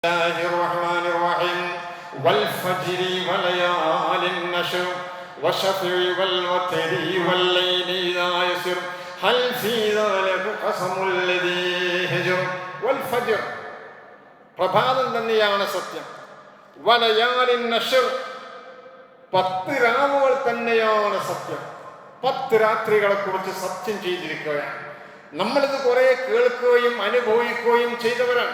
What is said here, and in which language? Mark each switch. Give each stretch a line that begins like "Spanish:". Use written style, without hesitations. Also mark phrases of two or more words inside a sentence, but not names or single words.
Arabic: الله الرحمن الرحيم والفجر وليال النشر والشفع والوتر والليل إذا يسر هل في ذلك قسم الذي هجر والفجر
Malayalam: പ്രഭാതം തന്നെയാണ് സത്യം.
Arabic: وليال عشر
Malayalam: 10 രാവുകൾ തന്നെയാണ് സത്യം. 10 രാത്രികളെ കുറിച്ച് സത്യം ചെയ്തിരിക്കുകയാണ്. നമ്മളിത് കുറെ കേൾക്കുകയും അനുഭവിക്കുകയും ചെയ്തവരാണ്.